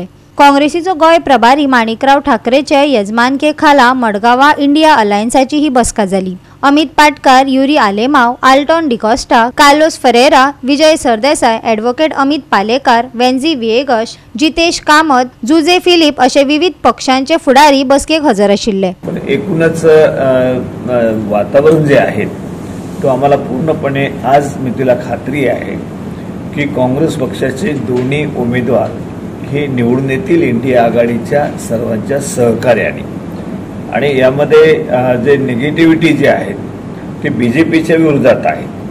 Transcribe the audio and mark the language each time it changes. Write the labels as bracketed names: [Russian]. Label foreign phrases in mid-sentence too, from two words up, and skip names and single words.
[Konkani] काँग्रेसीचो गोय प्रभारी माणिकराव ठाकरेचे येजमानके खाला मडगांवां इंडिया अलायन्साची ही बसका जाली। अमित पाटकार, युरी आलेमाव, आल्टॉन डिकोस्टा, कार्लोस फेरेरा, विजय सरदेसाय, एडवोकेट अमित पालेकार, वेंझी विएगस, जितेश कामत, जुजे फिलिप अशे विविध पक्षांचे फुडारी बसकेक हजर आशिल्ले। [Marathi] एकूणच वातावरण जे आहे तो आम्हाला पूर्णपणे आज मितीला खात्री आहे की काँग्रेस पक्षाचे दोन्ही उमेदवार हे निवडून येतील इंडिया आघाडीच्या सर्वांच्या सहकार्याने। आणि यामध्ये जे निगेटिव्हिटी जे आहे ते बीजेपीच्या विरोधात आहे।